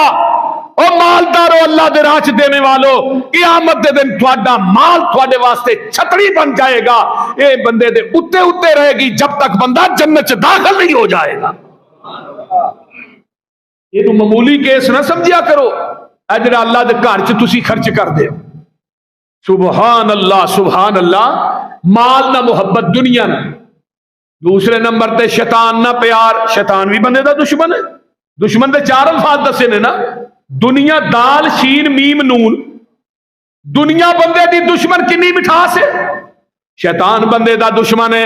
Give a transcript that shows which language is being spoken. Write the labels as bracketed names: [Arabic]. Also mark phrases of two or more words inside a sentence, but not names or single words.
[Punjabi] او مالدارو، اللہ دے راہ چ دینے والوں، قیامت دے دن تہاڈا مال تہاڈے واسطے چھتری بن جائے گا. یہ بندے دے اتے اتے رہے گی جب تک بندہ جنت چ داخل نہیں ہو جائے گا. یہ تو معمولی کیس نہ سمجھیا کرو، جیہڑا اللہ دے گھر چ تسی خرچ کردے ہو. [Arabic] سبحان الله، سبحان الله. [Punjabi] مال نا محبت دنیا نا۔ دوسرے نمبر تے شیطان نا پیار. شیطان بھی بندے دا دشمن ہے۔ دشمن دے 4 الفاظ دسے نے نا، دنیا دال شین میم نون. دنیا بندے دی دشمن کتنی مٹھاس ہے. شیطان بندے دا دشمن ہے.